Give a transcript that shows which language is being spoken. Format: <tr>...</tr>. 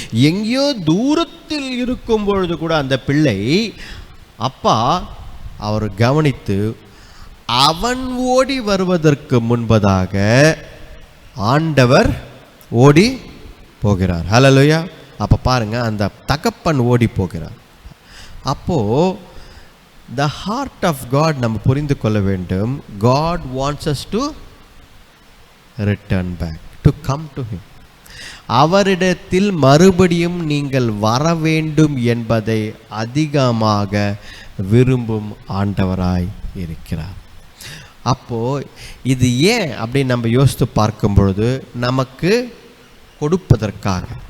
<ta>எங்கேயோ தூரத்தில் இருக்கும் பொழுது கூட அந்த பிள்ளை அப்பா அவர் கவனித்து, அவன் ஓடி வருவதற்கு முன்பதாக ஆண்டவர் ஓடி போகிறார். ஹல்லேலூயா. அப்போ பாருங்க, அந்த தகப்பன் ஓடி போகிறார். அப்போது</ta> <en>the heart of God</en> <ta>நம்ம புரிந்து கொள்ள வேண்டும்.</ta> <en>God wants us to return back, to come to Him.</en> <ta>அவரிடத்தில் மறுபடியும் நீங்கள் வர வேண்டும் என்பதை அதிகமாக விரும்பும் ஆண்டவராய் இருக்கிறார். அப்போது இது ஏன் அப்படின்னு நம்ம யோசித்து பார்க்கும் பொழுது, நமக்கு கொடுப்பதற்காக.</ta>